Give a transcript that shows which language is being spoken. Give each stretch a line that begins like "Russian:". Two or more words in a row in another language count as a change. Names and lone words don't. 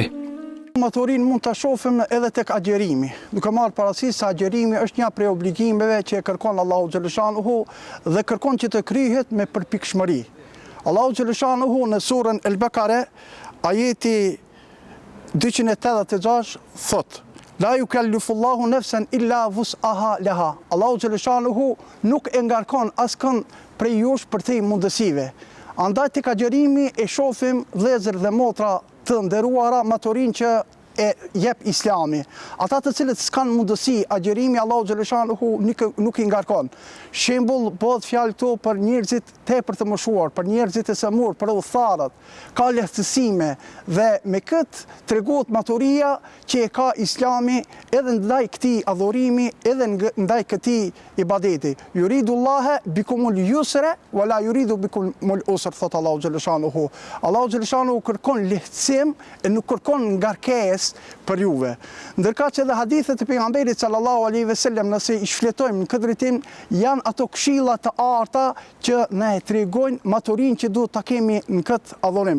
Albanian: Maturin mund të shohim edhe tek agjerimi, duke marrë parasysh se agjerimi është një prej obligimeve që e kërkon Allahu xhaleshanuhu dhe kërkon që të kryhet me përpikshmëri. Allahu xhaleshanuhu në surën El-Bekare, ajeti 286 thot:
Arabic: لا يكلف الله نفسا إلا وسعها لها.
Albanian: Allahu xhaleshanuhu nuk e ngarkon askën prej jush për te mundësive. Andaj tek agjerimi e shohim vëllezër dhe motra të nderuara maturin që e jep Islami. Ata të cilët s'kan mundësi, agjerimi Allahu xhaleshanuhu nuk i ngarkon. Shembull, bëhet fjalë këtu për njerëzit tepër të moshuar, për njerëzit e samur, për udhëtarët. Ka lehtësime dhe me këtë tregohet maturia që e ka Islami edhe ndaj këtij adhurimi, edhe ndaj këtij ibadeti.
Arabic: يريد الله بكم اليسر ولا يريد بكم العسر,
Albanian: thot Allahu xhaleshanuhu. Allahu xhaleshanuhu kërkon lehtësim e nuk kërkon ngarkesë për juve. Ndërka që edhe hadithet e pejgamberit
Arabic: صلى الله عليه وسلم,
Albanian: nëse i shfletojmë në këtë drejtim, janë ato këshilla të arta që na e tregojnë maturinë që duhet ta kemi në këtë adhurim.